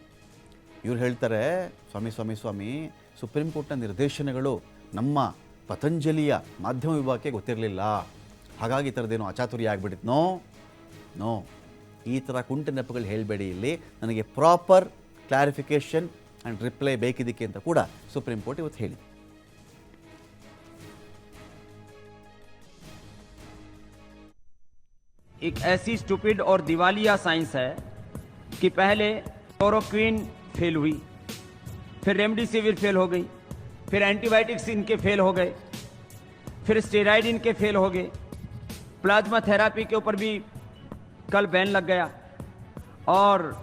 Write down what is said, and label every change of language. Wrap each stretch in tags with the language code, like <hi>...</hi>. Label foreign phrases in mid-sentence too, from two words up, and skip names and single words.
<kn>ಇವ್ರು ಹೇಳ್ತಾರೆ, ಸ್ವಾಮಿ ಸುಪ್ರೀಂ ಕೋರ್ಟ್ನ ನಿರ್ದೇಶನಗಳು ನಮ್ಮ ಪತಂಜಲಿಯ ಮಾಧ್ಯಮ ವಿಭಾಗಕ್ಕೆ ಗೊತ್ತಿರಲಿಲ್ಲ, ಹಾಗಾಗಿ ಈ ಥರದ್ದೇನೋ ಅಚಾತುರ್ಯ ಆಗಿಬಿಟ್ಟಿತ್ತು. ನೋ, ಈ ಥರ ಕುಂಟು ನೆಪಗಳು ಹೇಳಬೇಡಿ, ಇಲ್ಲಿ ನನಗೆ</kn> <en>proper clarification and reply</en> <kn>ಬೇಕಿದ್ದಕ್ಕೆ ಅಂತ ಕೂಡ ಸುಪ್ರೀಂ ಕೋರ್ಟ್ ಇವತ್ತು ಹೇಳಿದೆ.</kn> <hi>एक ऐसी स्टूपिड और दिवालिया साइंस है कि पहले क्लोरोक्विन फेल हुई, फिर रेमडेसिविर फेल हो गई, फिर एंटीबायोटिक्स इनके फेल हो गए, फिर स्टेरॉइड इनके फेल हो गए,</hi> <en>plasma therapy</en> <hi>के ऊपर भी कल बैन लग गया, और</hi>